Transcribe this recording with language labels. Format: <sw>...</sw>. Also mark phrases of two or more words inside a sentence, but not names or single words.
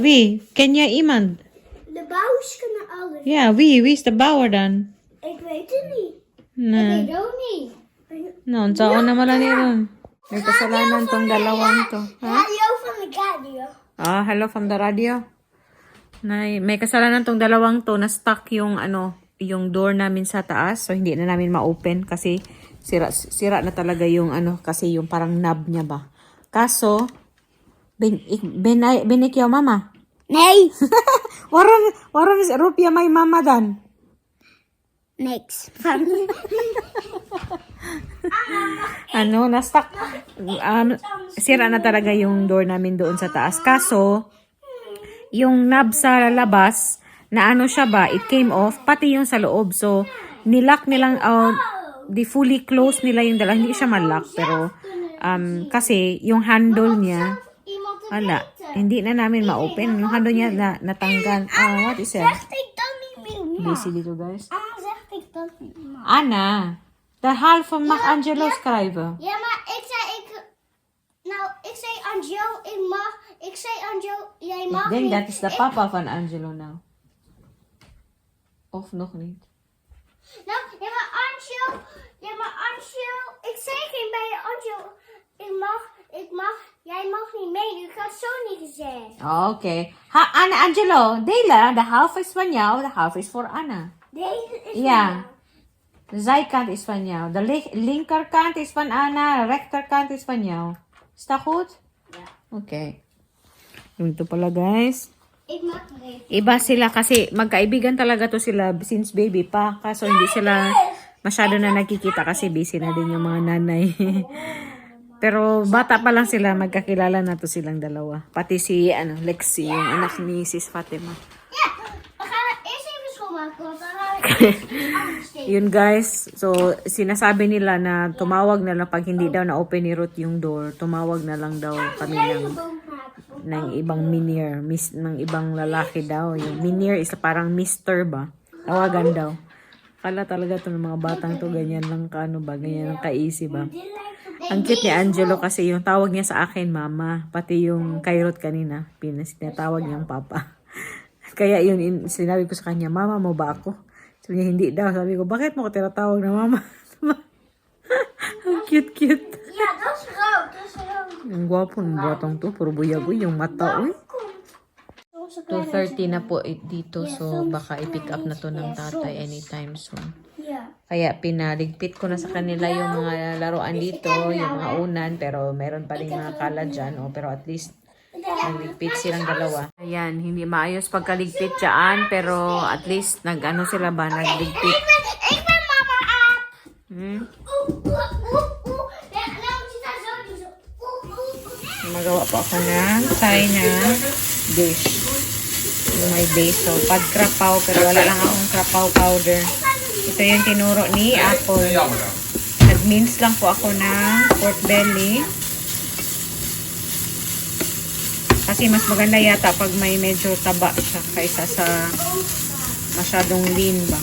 <nl>Wie? Ken jij iemand? De bouwers kunnen alles. Ja, wie? Wie is de bouwer dan? Ik weet het niet. Nee. Ik weet ook niet.</nl> <tl>No, saan naman lang yun. May kasalanan tong dalawang to. Ha?</tl> <nl>Radio van de radio.</nl> <en>Ah, hello from the radio.</en> <tl>May kasalanan tong dalawang to na stuck yung yung door namin sa taas. So hindi na namin ma-open kasi sira na talaga yung kasi yung parang knob niya ba.</tl> <nl>Kaso ben ik jouw mama? Nee. Waarom is Rupia my mama dan? Niks.</nl> <tl>Na-stuck. Sira na talaga yung door namin doon sa taas. Kaso, yung knob sa labas, na siya ba,</tl> <en>it came off,</en> <tl>pati yung sa loob. So, nilock nilang, fully close nila yung dala. Hindi siya mallock, pero, kasi, yung handle niya, hindi na namin ma-open. Yung handle niya natanggal.</tl> <en>What is it?</en> <nl>Zegt ik dan niet meer.</nl> <tl>Busy dito, guys.</tl> <nl>Zegt ik dan niet meer. Anna, de halve mag Angelo schrijven. Ja, maar ik zei Angelo, ik mag. Ik zei Angelo, jij mag Ik denk niet. dat is de papa van Angelo nou. Of nog niet. Nou, ja, maar Angelo. Ik zei geen bij je Angelo. Ik mag. Jij mag niet mee. Ik had zo niet gezegd. Oké. Anna, Angelo, delen. De halve is van jou, de halve is voor Anna. Deze is Ja. De zijkant is van jou. De linkerkant is van Anna, de rechterkant is van jou. Is dat goed? Ja. Oké.</nl> <tl>Ito pala, guys.</tl> <nl>Ik mag mee.</nl> <tl>Iba sila kasi magkaibigan talaga to sila since baby pa. Kaso hindi sila masyado na nagkikita kasi busy na din yung mga nanay. Pero bata pa lang sila, magkakilala na to silang dalawa. Pati si Lexi, yung anak ni Sis Fatima.</tl> <nl>Ja, we gaan eerst even schoonmaken. Want dan ga ik</nl> <tl>Yun guys, so sinasabi nila na tumawag na lang pag hindi daw na-open ni Ruth yung door. Tumawag na lang daw kami ng ibang minier, ng ibang lalaki daw. Yung minier is parang mister ba? Tawagan daw. Kala talaga to ng mga batang to, ganyan lang ganyan lang ka-easy ba? Ang cute ni Angelo kasi yung tawag niya sa akin, mama. Pati yung kay Ruth kanina, pinatawag niyang papa. Kaya yun, sinabi ko sa kanya, mama mo ba ako? Sabi niya, hindi daw. Sabi ko, bakit mo ko tinatawag na mama? Ang cute.</tl> <nl>Ja, dat is rood. Dat is rood.</nl> <tl>Ang gwapo ng batang to. Puro buyagoy yung mata. Uy. 2:30 na po dito. So, baka</tl> <en>i-pick up</en> <tl>na to ng tatay</tl> <en>anytime soon.</en> <nl>Ja.</nl> <tl>Kaya pinaligpit ko na sa kanila yung mga laruan dito, yung mga unan, pero meron pa rin mga kala dyan. Pero at least, nagligpit silang dalawa. Ayan, hindi maayos pagkaligpit dyan, pero at least sila ba, nagligpit.</tl> <nl>Ik ben mama aap. Hmm? Ja, nou zit daar zo niet zo.</nl> <tl>Magawa pa ako ng China dish. Yung may base. So, pag krapaw, pero wala lang akong krapaw powder. Ito yung tinuro ni Apple. Nag-mince lang po ako ng pork belly. Kasi mas maganda yata pag may medyo taba siya kaysa sa masyadong lean ba.</tl>